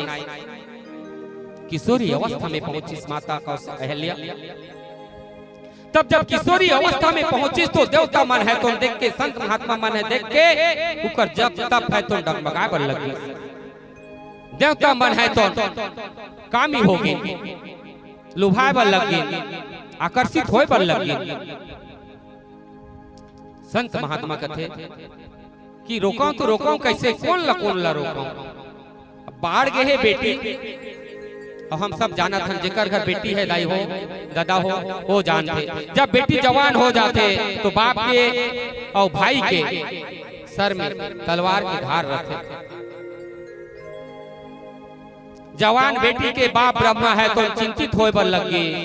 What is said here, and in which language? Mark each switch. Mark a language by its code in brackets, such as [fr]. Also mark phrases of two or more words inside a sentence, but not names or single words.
[hne] किशोरी अवस्था में पहुंची माता का अहल्या। तब जब किशोरी अवस्था में पहुंची तो देवता मन है तो देख के, संत महात्मा मन है देख के उकर जब तब है तो डगमगाए बर लगी। देवता मन है तो कामी हो गई, लुभाए बर लगी, आकर्षित होए बर लगी। संत महात्मा कथे कि रोकाऊं तो रोकाऊं कैसे, कौन ला रोकाऊं? बाढ़ गए है बेटी और हम सब जाना था जेकर घर बेटी है दाई हो दादा हो वो जानते। जब बेटी जवान हो जाते तो बाप के और भाई के सर में तलवार की धार रखे। जवान बेटी के बाप ब्रह्मा है तो चिंतित होए बर लगी।